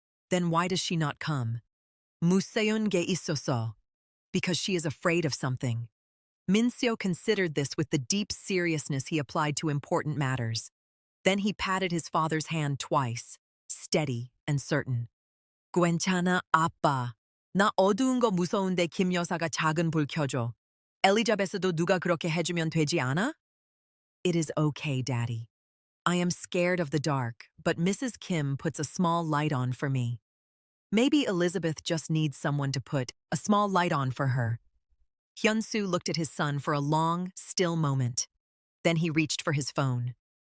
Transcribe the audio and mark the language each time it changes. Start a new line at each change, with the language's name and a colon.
English: Then why does she not come?
Korean: 무서운 게 있어서.
English: Because she is afraid of something. Minseo considered this with the deep seriousness he applied to important matters. Then he patted his father's hand twice, steady and certain.
Korean: 괜찮아, 아빠. 나 어두운 거 무서운데 김 여사가 작은 불 켜줘. 엘리자베스도 누가 그렇게 해주면 되지 않아?
English: It is okay, Daddy. I am scared of the dark, but Mrs. Kim puts a small light on for me. Maybe Elizabeth just needs someone to put a small light on for her. Hyun-soo looked at his son for a long, still moment. Then he reached for his phone.